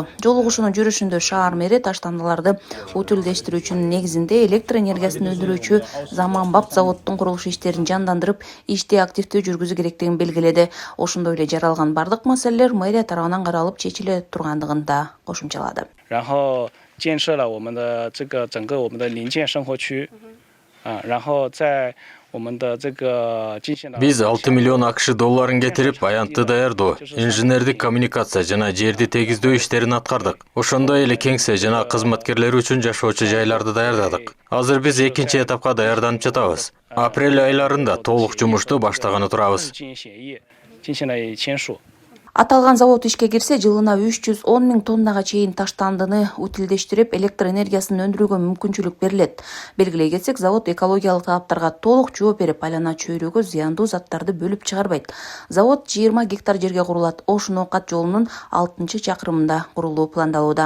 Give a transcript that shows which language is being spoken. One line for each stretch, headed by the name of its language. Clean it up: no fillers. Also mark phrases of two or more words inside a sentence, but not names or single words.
Kyrgyz: Жолугушуунун жүрүшүндө шаар мэри таштандыларды утилдештирүүчүнүн негизинде электр энергиясын өндүрүүчү Заманбап заводдун курулуш иштерин жандандырып, ишти активдүү жүргүзүү керектигин белгиледи. Ошондой эле жаралган бардык маселелер мэрия тарабынан каралып чечиле тургандыгын да кошумчалады.
Chinese: 然后建设了我们的整个我们的林建生活区，然后在我们的这个进行了
Kyrgyz: Биз 6 миллион АКШ долларын кетирип, аянтты даярдоо, инженердик коммуникация жана жерди тегиздөө иштерин аткардык. Ошондой эле кеңсе жана кызматкерлер үчүн жашоочу жайларды даярдадык. Азыр биз экинчи этапка даярданып жатабыз. Апрель айларында толук жумушту баштаганы турабыз.
Chinese: 进行了签署。
Kyrgyz: Аталган завод ишке кирсе, жылына 310 миң тоннага чейин таштандыны утилдештирип, электр энергиясын өндүрүүгө мүмкүнчүлүк берилет. Белгилей кетсек, завод экологиялык талаптарга толук жооп берип, айлана чөйрөгө зыяндуу заттарды бөлүп чыгарбайт. Завод 20 гектар жерге курулат. Ош Ноокат жолунун 6-чакырымында курулуу пландалууда.